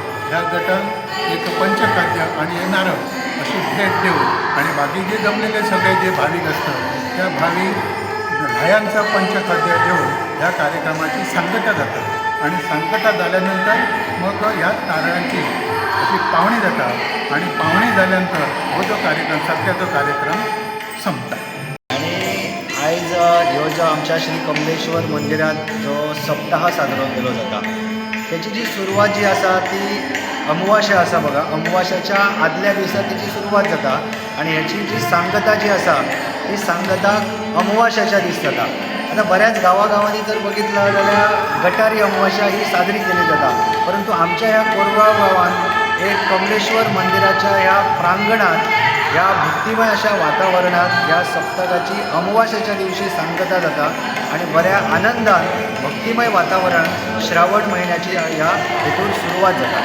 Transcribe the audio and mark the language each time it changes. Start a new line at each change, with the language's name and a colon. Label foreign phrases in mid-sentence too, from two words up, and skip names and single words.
Marathi: ह्या गटात एक पंचखाद्य आणि हे नारळ अशी भेट देऊन आणि बाकी जे जमलेले सगळे जे भाविक असतात त्या भाविक न्हायांचा पंचखाद्य देऊन ह्या कार्यक्रमाची सांगता जातात आणि सांगता झाल्यानंतर मग ह्या नारळांची अशी पावणी जाता आणि पावणी झाल्यानंतर हो जो कार्यक्रम सत्याचो कार्यक्रम संपता.
Konkani: आणि आयज ह्यो जो आमच्या श्री कमलेश्वर मंदिरात जो सप्ताह साजरो केलो जाता त्याची जी सुरवात जी आसा ती अमावास्या आसा बघा. अमावास्याच्या आदल्या दिसा तेची सुरवात जाता आणि ह्याची जी सांगता जी आसा ती सांगता अमावास्याच्या दीस जाता.
Marathi: आता बऱ्याच गावागावांनी जर बघितलं जाल्यार गटारी अमावास्या ही साजरी केली जाता, परंतु आमच्या ह्या कोरगाव गावात एक कमलेश्वर मंदिराच्या ह्या प्रांगणात ह्या भक्तिमय अशा वातावरणात ह्या सप्तकाची अमावास्याच्या दिवशी सांगता जाता आणि बऱ्या आनंदान भक्तिमय वातावरण श्रावण महिन्याची ह्या हेतून सुरुवात जाता.